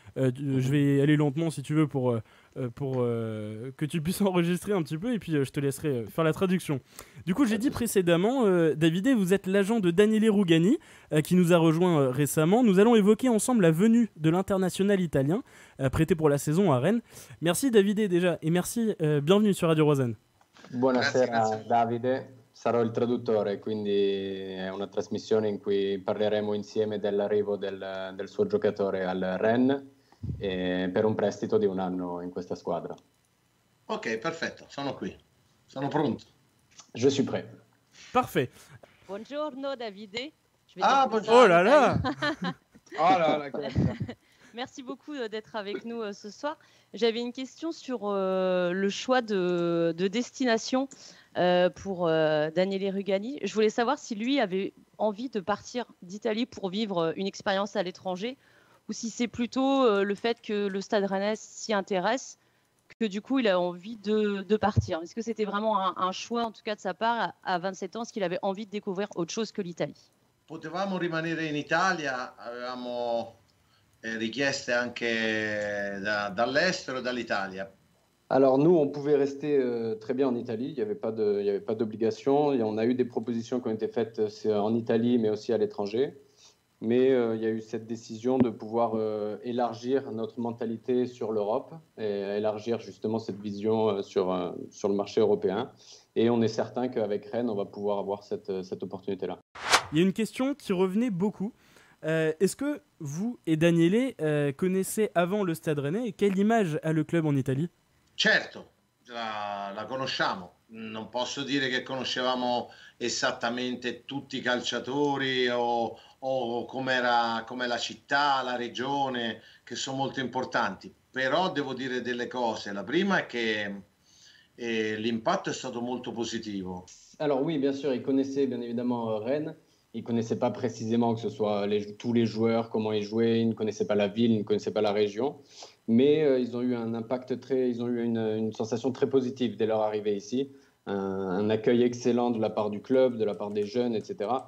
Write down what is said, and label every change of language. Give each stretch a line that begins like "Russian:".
French: Je vais aller lentement si tu veux pour que tu puisses enregistrer un petit peu et puis je te laisserai faire la traduction. Du coup, j'ai dit précédemment, Davidé, vous êtes l'agent de Daniele Rugani qui nous a rejoint récemment. Nous allons évoquer ensemble la venue de l'international italien prêté pour la saison à Rennes. Merci Davidé déjà et merci, bienvenue sur Radio Rosanne.
Italian: Buonasera Davide, sarò il traduttore, quindi è una trasmissione in cui parleremo insieme dell'arrivo del suo giocatore al Rennes per un prestito di 1 anno in questa squadra. Ok, perfetto, sono qui, sono pronto.
French: Je suis prêt. Parfait.
Italian: Buongiorno Davide.
French: Bonjour. Oh là là. Oh là là. Merci beaucoup d'être avec nous ce soir. J'avais une question sur le choix de destination pour Daniele Rugani. Je voulais savoir si lui avait envie de partir d'Italie pour vivre une expérience à l'étranger ou si c'est plutôt le fait que le Stade Rennais s'y intéresse que du coup il a envie de partir. Est-ce que c'était vraiment un choix en tout cas de sa part à 27 ans, est-ce qu'il avait envie de découvrir autre chose que l'Italie?
Italian: Potevamo rimanere in Italia, avevamo richieste anche dall'estero e dall'Italia.
French: Alors nous, on pouvait rester très bien en Italie, il n'y avait pas d'obligation. On a eu des propositions qui ont été faites en Italie, mais aussi à l'étranger. Mais il y a eu cette décision de pouvoir élargir notre mentalité sur l'Europe et élargir justement cette vision sur le marché européen. Et on est certain qu'avec Rennes, on va pouvoir avoir cette opportunité-là. Il y a une question qui revenait beaucoup. Est-ce que vous et Daniele connaissez avant le Stade Rennais et quelle image a le club en Italie?
Italian: Certo, la conosciamo. Non posso dire che conoscevamo esattamente tutti i calciatori o com'è la città, la regione, che sono molto importanti. Però devo dire delle cose. La prima è che l'impatto è stato molto positivo.
French: Alors oui, bien sûr, ils connaissaient bien évidemment Rennes. Ils ne connaissaient pas précisément que ce soit tous les joueurs, comment ils jouaient, ils ne connaissaient pas la ville, ils ne connaissaient pas la région. Mais ils ont eu un impact ils ont eu une sensation très positive dès leur arrivée ici. Un accueil excellent de la part du club, de la part des jeunes, etc.